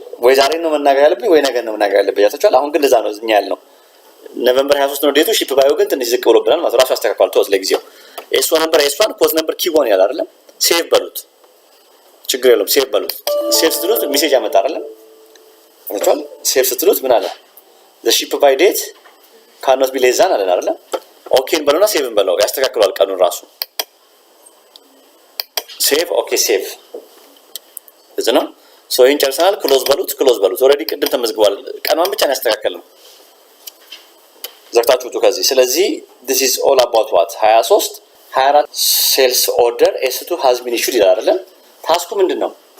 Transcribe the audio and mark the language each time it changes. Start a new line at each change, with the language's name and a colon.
Amharic: ወይ ዛሬ ነው መናገር ያለብኝ ወይ ነገ ነው መናገር ያለብኝ አይታችኋል? አሁን ግን ለዛ ነው እኛ ያልነው ኖቬምበር 23 ነው ዴቱ። ሺፕ ባዩ ግን ትንሽ ዝቅ ብሎብናል ማለት ራሱ አስተካክሏል። ተወት ለጊዜው ኤስ1 ነምበር ኤስ1 ኮዝ ነምበር ኪ1 ያለ አይደል? ሴቭ በሉት። ችግር የለውም። ሴቭ በሉት። ሴቭ ስትሉት ሜሴጅ ያመጣ አይደል? አይታችኋል? ሴቭ ስትሉት ምን አለ?
English: the ship by date cannot be less than
Amharic: አለን አይደል? ኦኬን በለውና ሴቭን በለው ያስተካክሏል ቀኑን ራሱ ሴቭ ኦኬ ሴቭ እዚህ ነው ሶ ይሄን ጨርሰናል ክሎዝ በሉት ኦሬዲ ቅድም ተመዝግቧል ቀኗን ብቻ ነው ያስተካከልነው ዘግታችሁ ወጡ ከዚህ ስለዚህ
English: this is all about what
Amharic: 23 24
English: ሴልስ ኦርደር S2 has been issued
Amharic: ይላል አይደል ታስኩ ምንድነው